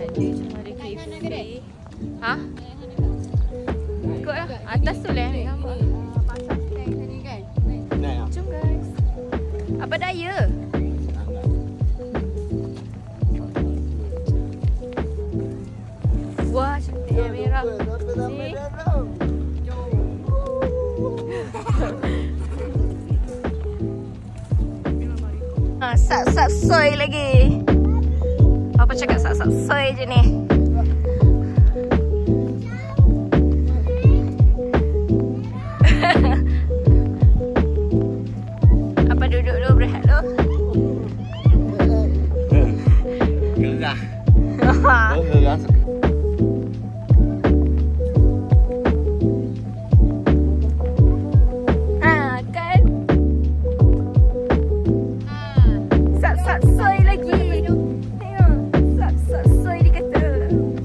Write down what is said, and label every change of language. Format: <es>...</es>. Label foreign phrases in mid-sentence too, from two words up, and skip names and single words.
<ms>Dia cuma ada cafe. Ha? Ikutlah. Atas tu lah yang gambar. Pasal stand tadi kan? Jom guys. Apa daya? Wah, cantik yang merah.</ms> <en>See?</en> <ms>Sak-sak soy lagi. Apa cakap sak-sak soy je ni? Apa duduk dulu berehat dulu? Gerah. Gerah. Kan? Sak-sak soy lagi. Tengok. Sak-sak soy dia kata.</ms>